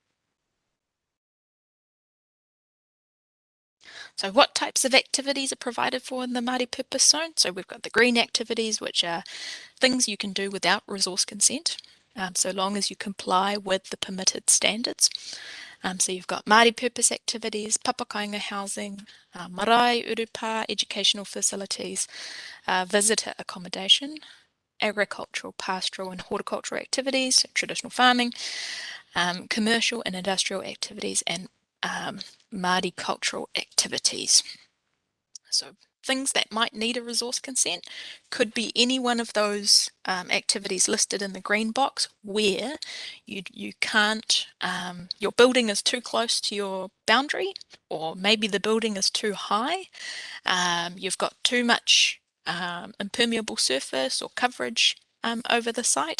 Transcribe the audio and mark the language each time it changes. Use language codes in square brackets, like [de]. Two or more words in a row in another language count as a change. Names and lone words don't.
[en] So what types of activities are provided for in the Māori Purpose Zone? So we've got the green activities, which are things you can do without resource consent, so long as you comply with the permitted standards. So you've got Māori purpose activities, [mi] papakainga housing, marae, urupa, [en] educational facilities, visitor accommodation, agricultural, pastoral and horticultural activities, so traditional farming, commercial and industrial activities, and Māori cultural activities. So things that might need a resource consent could be any one of those activities listed in the green box where you can't, your building is too close to your boundary, or maybe the building is too high, you've got too much impermeable surface or coverage over the site.